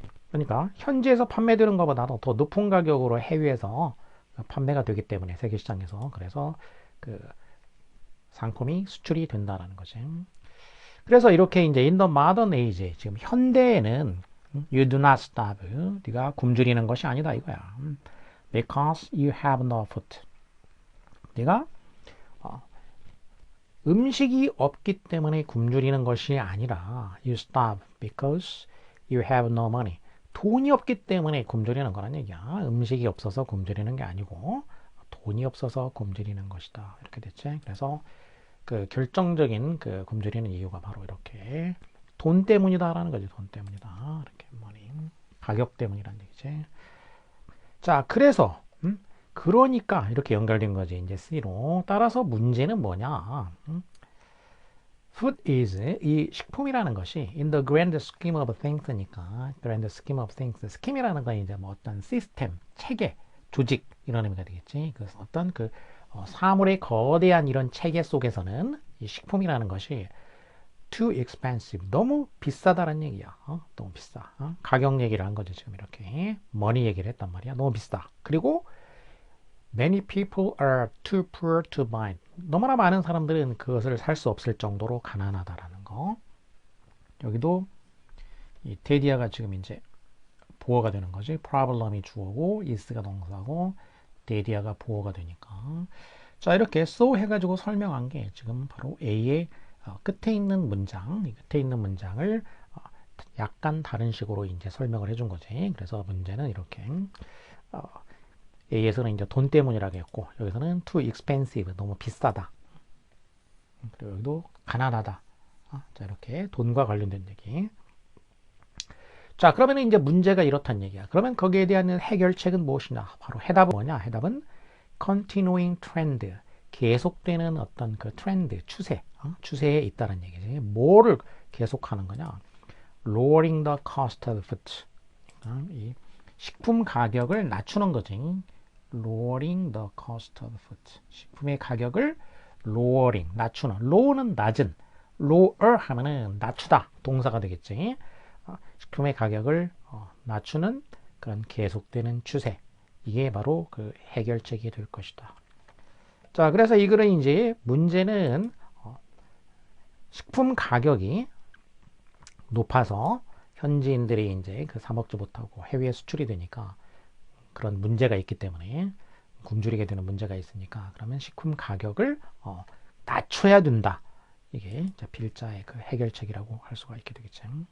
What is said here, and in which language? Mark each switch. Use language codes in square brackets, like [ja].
[ko] 그러니까 현지에서 판매되는 것보다도 더 높은 가격으로 해외에서 판매가 되기 때문에 세계 시장에서, 그래서 그 상품이 수출이 된다라는 거지. 그래서 이렇게 이제 [en] in the modern age, [ko] 지금 현대에는 [en] you do not starve, [ko] 네가 굶주리는 것이 아니다 이거야. [en] because you have no food. [ko] 네가 음식이 없기 때문에 굶주리는 것이 아니라 [en] you starve because you have no money. [ko] 돈이 없기 때문에 굶주리는 거란 얘기야. 음식이 없어서 굶주리는 게 아니고 돈이 없어서 굶주리는 것이다. 이렇게 됐지. 그래서 그 결정적인 그 굶주리는 이유가 바로 이렇게 돈 때문이다라는 거지. 돈 때문이다. 이렇게 money. 가격 때문이란 얘기지. 자, 그래서 그러니까 이렇게 연결된 거지. 이제 C로. 따라서 문제는 뭐냐? [en] Food is, [ko] 이 식품이라는 것이 [en] in the grand scheme of things [ko] 니까 [en] grand scheme of things. [ko] schem이라는 건 이제 뭐 어떤 시스템, 체계, 조직 이런 의미가 되겠지. 그래서 어떤 그 사물의 거대한 이런 체계 속에서는 이 식품이라는 것이 [en] too expensive, [ko] 너무 비싸다는 얘기야. 너무 비싸. 가격 얘기를 한 거죠. 지금 이렇게 머니 얘기를 했단 말이야. 너무 비싸. [en] 그리고 many people are too poor to buy. [ko] 너무나 많은 사람들은 그것을 살 수 없을 정도로 가난하다라는 거. 여기도 이 테디아가 지금 이제 보어가 되는 거지. problem이 주어고 is가 동사고 데디아가 보어가 되니까. 자, 이렇게 so 해가지고 설명한 게 지금 바로 A의 끝에 있는 문장, 이 끝에 있는 문장을 약간 다른 식으로 이제 설명을 해준 거지. 그래서 문제는 이렇게 A에서는 이제 돈 때문이라고 했고, 여기서는 [en] too expensive, [ko] 너무 비싸다. 그리고 여기도 가난하다. 자, 이렇게 돈과 관련된 얘기. 자, 그러면 이제 문제가 이렇단 얘기야. 그러면 거기에 대한 해결책은 무엇이냐? 바로 해답은 뭐냐? 해답은 [en] continuing trend. [ko] 계속되는 어떤 그 트렌드, 추세, 추세에 있다는 얘기지. 뭐를 계속하는 거냐? [en] lowering the cost of food. [ko] 이 식품 가격을 낮추는 거지. [en] lowering the cost of food. [ko] 식품의 가격을 lowering, 낮추는. low는 낮은. lower 하면은 낮추다. 동사가 되겠지. 식품의 가격을 낮추는 그런 계속되는 추세. 이게 바로 그 해결책이 될 것이다. 자, 그래서 이 글은 이제 문제는 식품 가격이 높아서 현지인들이 이제 그 사 먹지 못하고 해외에 수출이 되니까 그런 문제가 있기 때문에 굶주리게 되는 문제가 있으니까 그러면 식품 가격을 낮춰야 된다. 이게 필자의 그 해결책이라고 할 수가 있게 되겠죠.